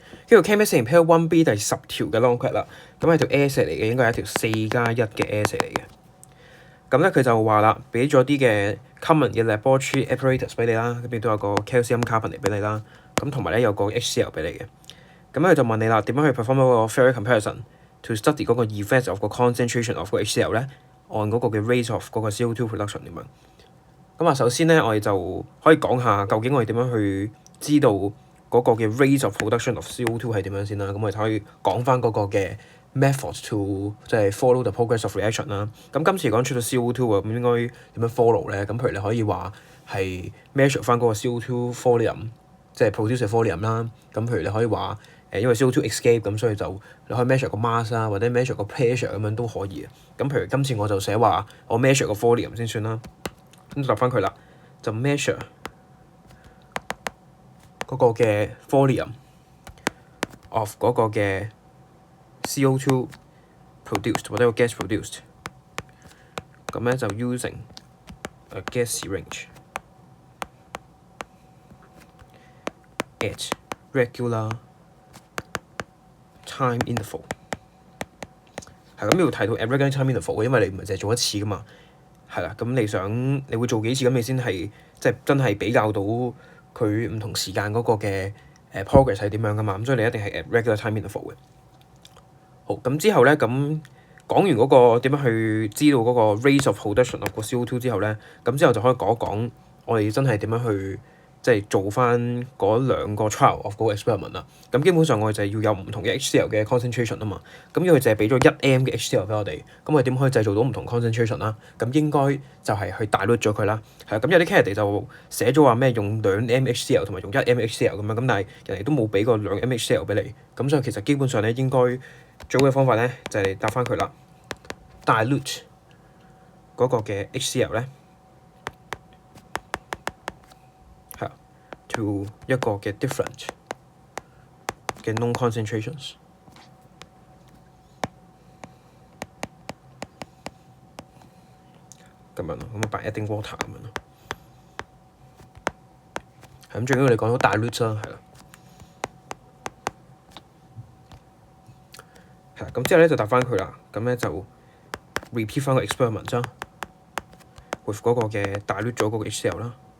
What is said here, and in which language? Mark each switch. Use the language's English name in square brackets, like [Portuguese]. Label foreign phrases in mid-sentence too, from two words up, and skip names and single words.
[Cantonese] 跟住 [English] chemistry pair 1B [Cantonese] 第10條嘅 [English] long quote [Cantonese] 啦，咁係條 essay 嚟嘅，應該係一條4+1嘅 essay 嚟嘅。咁咧佢就話啦，俾咗啲嘅 common 嘅 [English] laboratory apparatus [Cantonese] 俾你啦，咁亦都有個 [English] calcium carbonate [Cantonese] 俾你啦，咁同埋咧有個 HCl 俾你嘅。咁佢就問你啦，點樣去 perform 嗰個 [English] Ferrier comparison to study [Cantonese] 嗰個 [English] effect of [Cantonese] 個 [English] concentration of [Cantonese] 個 HCl 咧，按嗰個嘅 [English] rate of [Cantonese] 嗰個 [English] CO2 production [Cantonese] 咁樣。咁啊，首先咧我哋就可以講下究竟我哋點樣去知道嗰個嘅 [English] rate of production of CO2 [Cantonese] 係點樣先啦。咁我哋可以講翻嗰個嘅 [English] methods to [Cantonese] 即係 [English] follow the progress of reaction [Cantonese] 啦。咁今次講出咗 CO2 喎，咁應該點樣 follow 咧？咁譬如你可以話係 measure 翻嗰個 [English] CO2 volume， [Cantonese] 即係 produce 嘅 volume 啦。咁譬如你可以話因為 CO2 escape 咁，所以就你可以 measure 個 mass 啦，或者 measure 個 pressure 咁樣都可以嘅。咁譬如今次我就寫話我 measure 個 volume 先算啦。咁答翻佢啦，就 measure 嗰個嘅 [English] volume of [Cantonese] 嗰個嘅 [English] CO2 produced [Cantonese] 或者個 [English] gas produced。 [Cantonese] 咁咧就 [English] using a gas syringe at regular time interval。 [Cantonese] 係咁要提到 [English] at regular time interval， [Cantonese] 因為你唔係淨係做一次噶嘛。係啦，咁你會做幾次咁，你先係即係真係比較到佢唔同時間嗰個嘅progress 係點樣噶嘛。咁所以你一定係 [English] at regular time interval [Cantonese] 嘅。好，咁之後咧，咁講完嗰個點樣去知道嗰個 [English] rate of production of [Cantonese] 個 CO2 之後咧，咁之後就可以講一講我哋真係點樣去即係做翻嗰2個 [English] trial of [Cantonese] 嗰個 experiment 啦。咁基本上我哋就係要有唔同嘅 HCl 嘅 concentration 啊嘛。咁因為佢淨係俾咗1m 嘅 HCl 俾我哋，咁我哋點可以製造到唔同 concentration 啦？咁應該就係去 dilute 咗佢啦。係啦，咁有啲 candidate 就寫咗話咩用2m HCl 同埋用1m HCl 咁樣，咁但係人哋都冇俾個2m HCl 俾你。咁所以其實基本上咧，應該最好嘅方法咧就係答翻佢啦。dilute 嗰個嘅 HCl 咧係 to 一個嘅 different 嘅 [English] known concentrations。 [Cantonese] 咁樣咯，咁啊擺 [English] adding water [Cantonese] 咁樣咯。係咁，最緊要你講到 dilute 啦，係啦。係啦，咁之後咧就答翻佢啦。咁咧就 repeat 翻個 experiment 啦 ，with 嗰個嘅 dilute 咗嗰個 HCl 啦。